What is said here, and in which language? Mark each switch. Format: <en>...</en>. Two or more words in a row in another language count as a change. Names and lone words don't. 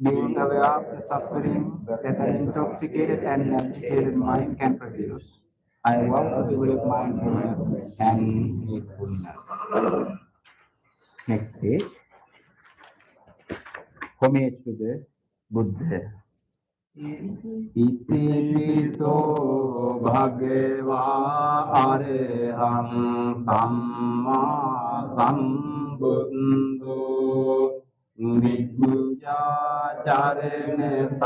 <en>Being aware of the suffering that an intoxicated and agitated mind can produce, I vow to develop mindfulness and mindfulness. Next page. Homage to the Buddha.</en> <pi>Itipiso bhagava areham samma sambuddho Vidya charane</pi>